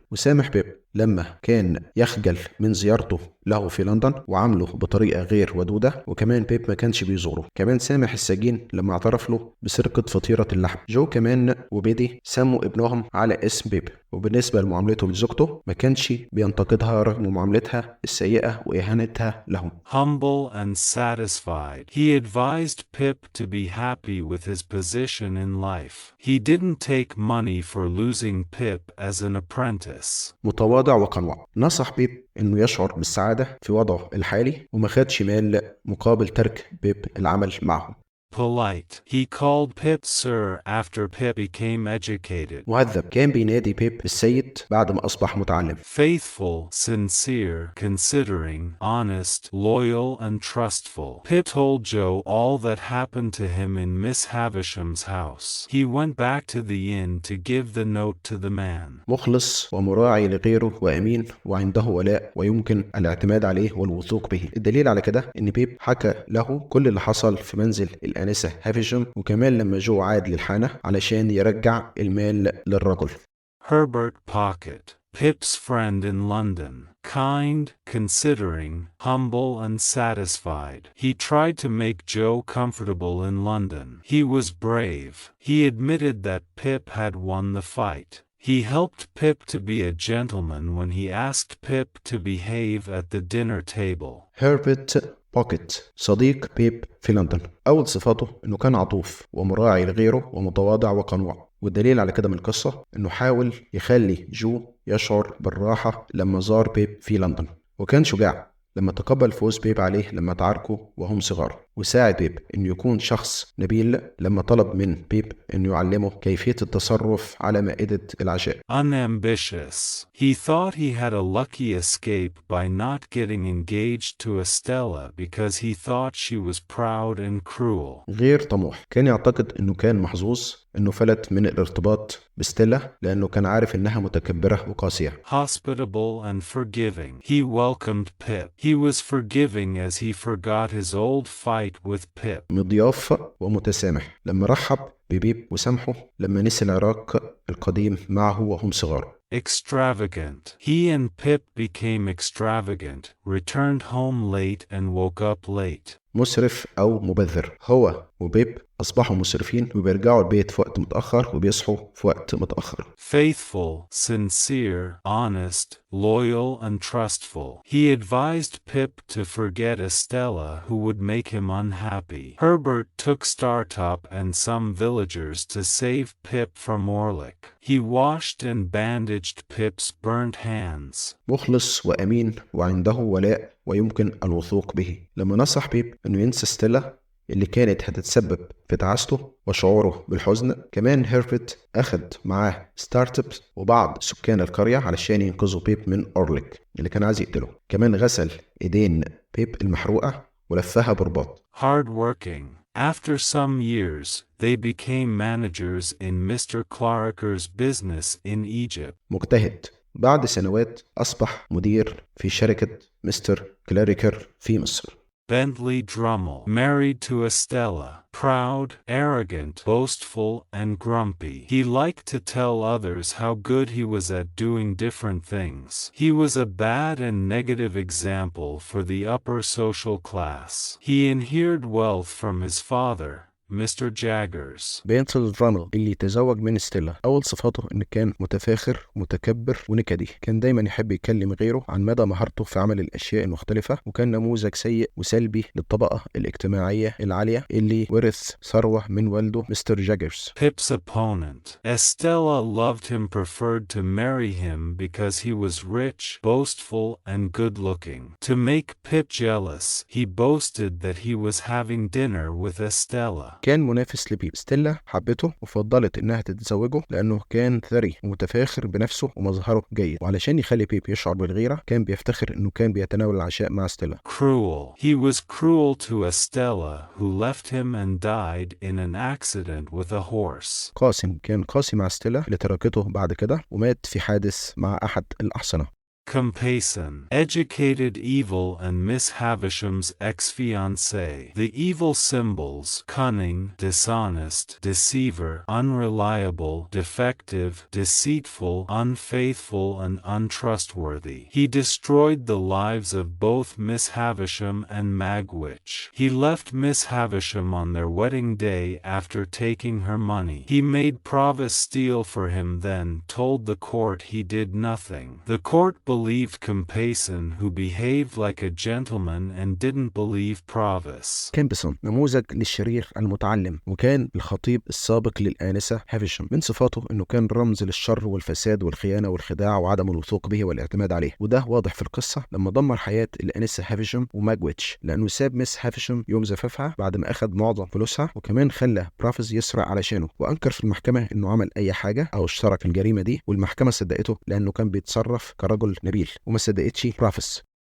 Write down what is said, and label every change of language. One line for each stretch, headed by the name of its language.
Arabic: وسامح بيب لما كان يخجل من زيارته له في لندن وعامله بطريقه غير ودوده، وكمان بيب ما كانش بيزوره. كمان سامح السجين لما اعترف له بسرقه فطيره اللحم. جو كمان وبيدي سموا ابنهم على اسم بيب. وبالنسبه لمعاملته لزوجته ما كانش بينتقدها رغم معاملتها السيئه واهانتها لهم.
English: Humble and satisfied. He advised Pip to be happy with his position in life. He didn't take money for losing Pip as an apprentice.
Arabic: متواضع وقنوع. نصح بيب انه يشعر بالسعاده في وضعه الحالي، وما خدش مال مقابل ترك بيب العمل معه.
English: Polite. He called Pip Sir after Pip became educated.
Arabic: مهذب. كان بينادي بيب بالسيد بعد ما أصبح متعلم.
English: Faithful, sincere, considering, honest, loyal and trustful. Pip told Joe all that happened to him in Miss Havisham's house. He went back to the inn to give the note to the man.
Arabic: مخلص ومراعي لغيره وأمين وعنده ولاء ويمكن الاعتماد عليه والوثوق به. الدليل على كده إن بيب حكى له كل اللي حصل في منزل الآنسة هافشام، وكمان لما جو عاد للحانة علشان يرجع المال للرجل.
English: Herbert Pocket, Pip's friend in London. Kind, considering, humble and satisfied. He tried to make Joe comfortable in London. He was brave. He admitted that Pip had won the fight. He helped Pip to be a gentleman when he asked Pip to behave at the dinner table.
Arabic: هربرت بوكيت صديق بيب في لندن. أول صفاته إنه كان عطوف ومراعي لغيره ومتواضع وقنوع. والدليل على كده من القصة إنه حاول يخلي جو يشعر بالراحة لما زار بيب في لندن، وكان شجاع لما تقبل فوز بيب عليه لما تعاركوا وهم صغار، وساعد بيب إنه يكون شخص نبيل لما طلب من بيب إنه يعلمه كيفية التصرف على مائدة العشاء.
English: Unambitious. He thought he had a lucky escape by not getting engaged to Estella because he thought she was proud and cruel.
Arabic: غير طموح. كان يعتقد إنه كان محظوظ إنه فلت من الارتباط بستيلا لأنه كان عارف إنها متكبرة وقاسية.
English: Hospitable and forgiving. He welcomed Pip. He was forgiving as he forgot his old fight with Pip.
Arabic: مضياف ومتسامح لما رحب ببيب وسامحه لما نسي العراق القديم معه وهم صغار.
English: Extravagant. He and Pip became extravagant, returned home late and woke up late.
Arabic: مسرف أو مبذر. هو وبيب أصبحوا مسرفين وبيرجعوا البيت في وقت متأخر وبيصحوا في وقت متأخر.
English: Faithful, sincere, honest, loyal and trustful. He advised Pip to forget Estella who would make him unhappy. Herbert took Startop and some villagers to save Pip from Orlick. He washed and bandaged Pip's burnt hands.
Arabic: مخلص وأمين وعنده ولاء ويمكن الوثوق به. لما نصح بيب إنه ينسى ستيلا اللي كانت هتتسبب في تعاسته وشعوره بالحزن، كمان هيربرت أخد معاه ستارتبس وبعض سكان القرية علشان ينقذوا بيب من أورليك اللي كان عايز يقتله. كمان غسل إيدين بيب المحروقة ولفها برباط.
English: Hard working. After some years, they became managers in Mr. Clarker's business in Egypt.
Arabic: مجتهد بعد سنوات أصبح مدير في شركة مستر كلاريكر في مصر.
English: Bentley Drummel, married to Estella, proud, arrogant, boastful, and grumpy. He liked to tell others how good he was at doing different things. He was a bad and negative example for the upper social class. He inherited wealth from his father, Mr. Jaggers.
Arabic: بنتل درامل اللي تزوج من ستيلا، أول صفاته إنه كان متفاخر متكبر ونكدي. كان دايما يحب يكلم غيره عن مدى مهارته في عمل الأشياء المختلفة، وكان نموذج سيء وسلبي للطبقة الاجتماعية العالية اللي ورث ثروة من والده مستر جاجرز.
English: Pip's opponent, Estella, loved him, preferred to marry him because he was rich, boastful, and good-looking. To make Pip jealous, he boasted that he was having dinner with Estella.
Arabic: كان منافس لبيب. ستيلا حبته وفضلت انها تتزوجه لانه كان ثري ومتفاخر بنفسه ومظهره جيد، وعلشان يخلي بيب يشعر بالغيرة كان بيفتخر انه كان بيتناول العشاء مع ستيلا.
English: Cruel. He was cruel to Estella, who left him and died in an accident with a horse.
Arabic: قاسم. كان قاسي مع ستيلا اللي تركته بعد كده ومات في حادث مع احد الأحصنة.
English: Compayson, educated, evil, and Miss Havisham's ex-fiancé. The evil symbols: cunning, dishonest, deceiver, unreliable, defective, deceitful, unfaithful, and untrustworthy. He destroyed the lives of both Miss Havisham and Magwitch. He left Miss Havisham on their wedding day after taking her money. He made Provis steal for him, then told the court he did nothing. The court believed Compayson, who behaved like a gentleman and didn't believe Provis.
Arabic: كامبسون نموذج للشرير المتعلم، وكان الخطيب السابق للآنسة هافيشام. من صفاته انه كان رمز للشر والفساد والخيانة والخداع وعدم الوثوق به والاعتماد عليه، وده واضح في القصة لما دمر حياة الآنسة هافيشام وماجويتش لأنه ساب مس هافيشام يوم زفافها بعد ما أخذ معظم فلوسها، وكمان خلى برافز يسرق علشانه، وأنكر في المحكمة انه عمل أي حاجة أو اشترك في الجريمة دي، والمحكمة صدقته لأنه كان بيتصرف كرجل نبيل وما صدقتش برافز.